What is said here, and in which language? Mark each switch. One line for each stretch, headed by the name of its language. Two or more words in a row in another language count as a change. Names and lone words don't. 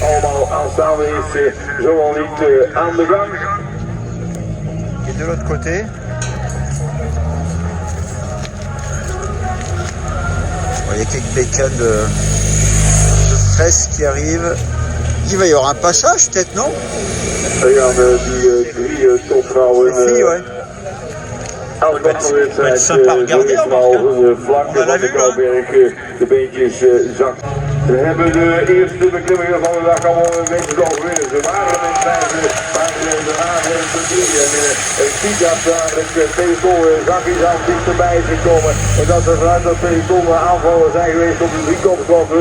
French: Et de l'autre côté, il y a quelques bécanes de presse qui arrivent. Il va y avoir un passage peut-être, non? Les filles, ouais. Ça va être sympa à regarder, on l'a vu, hein.
Dutch: We hebben de eerste beklimmingen van de dag allemaal een beetje overwinnen. Ze waren met vijfde, maar de haven en ik zie dat daar het peloton zachtjes aan dichterbij is gekomen. En dat er vanuit dat peloton aanvallen zijn geweest op de driekopschoppers.